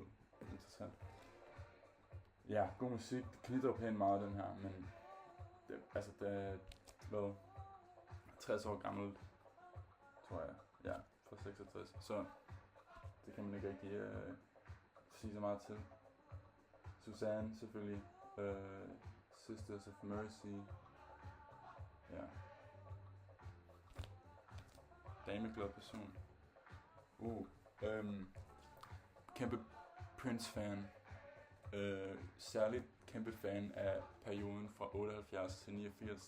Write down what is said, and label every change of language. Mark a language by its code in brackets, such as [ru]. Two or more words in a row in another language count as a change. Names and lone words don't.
[da] Interessant. Ja, god musik. Det knitrer pænt meget den her, men det, altså det er 60 år gammelt, tror jeg. Ja, fra 66. Så det kan man ikke rigtig sige så meget til. Suzanne selvfølgelig. Sisters of Mercy. Ja. Dameglad person. Kæmpe Prince-fan. Særligt kæmpe fan af perioden fra 78 til 89.